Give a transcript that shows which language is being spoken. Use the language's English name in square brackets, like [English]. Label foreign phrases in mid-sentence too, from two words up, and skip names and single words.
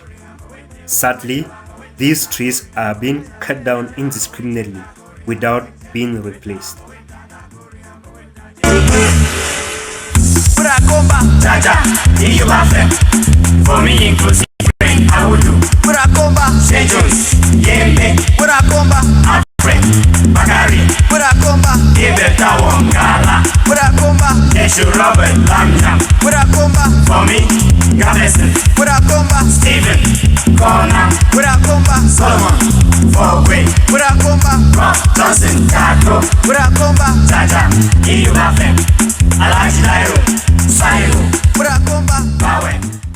[English] Sadly, these trees are being cut down indiscriminately without being replaced. For me, inclusive brain, I would do. Sejos, Yembe, Alfred, Bakari, Ibeta Wongala, Eshu Robert Lamjam, for me, Gaveston, Stephen, Kona, Solomon, Fogwe, Rob Johnson, Kato, Jaja, Iyubafem, Alaji Dairo, Sayo, Bawe.